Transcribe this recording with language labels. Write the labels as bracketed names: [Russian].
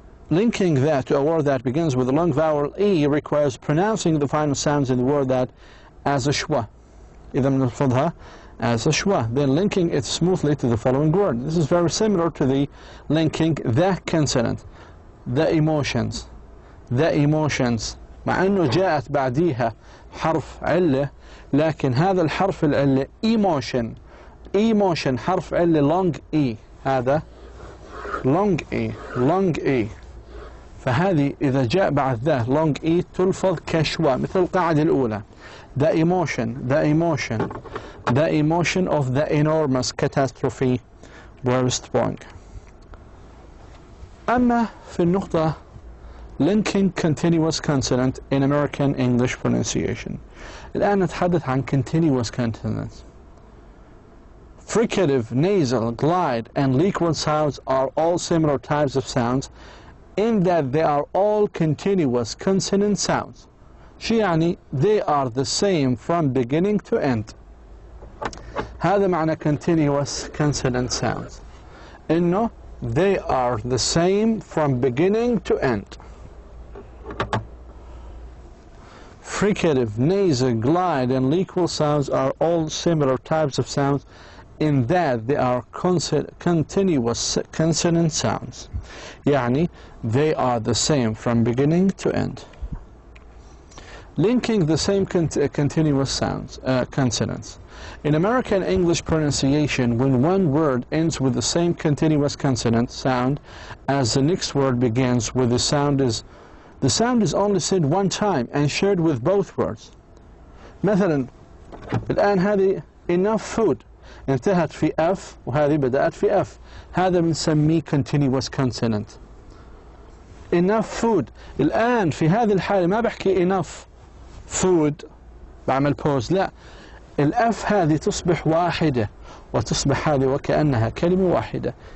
[English] Linking that to a word that begins with a long vowel E requires pronouncing the final sounds in the word that as a schwa. [Arabic] إذا بنلفظها [English] as a schwa, then linking it smoothly to the following word. This is very similar to the linking the consonant, the emotions, the emotions. [Arabic] مع أنه جاءت بعديها حرف علة، لكن هذا الحرف العلة emotion، emotion حرف علة long E، هذا long E، long E. فهذه إذا جاء بعد ذا long E تلفظ كشوا مثل القاعدة الأولى. [English] The emotion, the emotion, the emotion of the enormous catastrophe were strong. [Arabic] أما في النقطة [English] linking continuous consonant in American English pronunciation. [Arabic] الآن نتحدث عن continuous consonants. [English] Fricative, nasal, glide, and liquid sounds are all similar types of sounds in that they are all continuous consonant sounds. [Arabic] شو يعني [English] they are the same from beginning to end. [Arabic] هذا معنى [English] continuous consonant sounds. [Arabic] إنه [English] they are the same from beginning to end. Fricative, nasal, glide, and liquid sounds are all similar types of sounds in that they are continuous consonant sounds. يعني they are the same from beginning to end. Linking the same continuous sounds, consonants. In American English pronunciation, when one word ends with the same continuous consonant sound as the next word begins with, the sound is only said one time and shared with both words. [Arabic] مثلا الآن هذه enough food انتهت في F وهذه بدأت في F، هذا بنسميه continuous consonant. enough food، الآن في هذه الحالة ما بحكي enough food بعمل pause، لا، الأف هذه تصبح واحدة وتصبح هذه وكأنها كلمة واحدة.